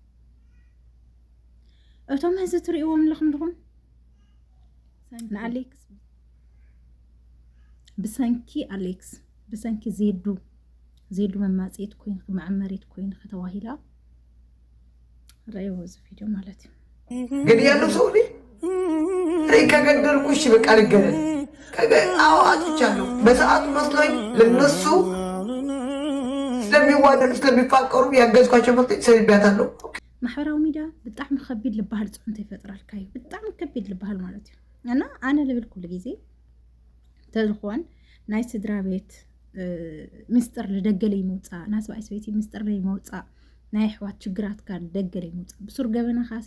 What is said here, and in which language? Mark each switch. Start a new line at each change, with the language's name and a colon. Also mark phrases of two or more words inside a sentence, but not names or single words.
Tigrinya: እቶም ህዚ ትሪእዎም ኣለኹም ድኹም ንኣሌክስ ብሰንኪ ኣሌክስ ብሰንኪ ዜዱ መማፅት ኮይን መዐመሪት ኮይን ከተዋሂላ ረእይዎ እዚ ቪድዮ ማለት እዩ።
Amharic: ግን ያለው ሰው ከገደልኩሽ በቃ ልገደል አዋጥቻለሁ። በሰዓቱ መስሎኝ ለነሱ ስለሚዋደዱ ስለሚፋቀሩ ያገዝኳቸው መስሎኝ ሰብቤያታለሁ።
Tigrinya: ማሕበራዊ ሚድያ ብጣዕሚ ከቢድ ዝበሃል ፅዕንቶ ይፈጥራልካ እዩ። ብጣዕሚ ከቢድ ዝበሃል ማለት እዩ። እና ኣነ ልብል ኩሉ ግዜ ተዝኾን ናይ ስድራ ቤት ምስጢር ልደገለ ይመውፃእ ናይ ሰብኣይ ሰበይቲ ምስጢር ይመውፃእ ናይ ኣሕዋት ችግራትካ ልደገለ ይመውፃእ ብሱር ገበና ካሲ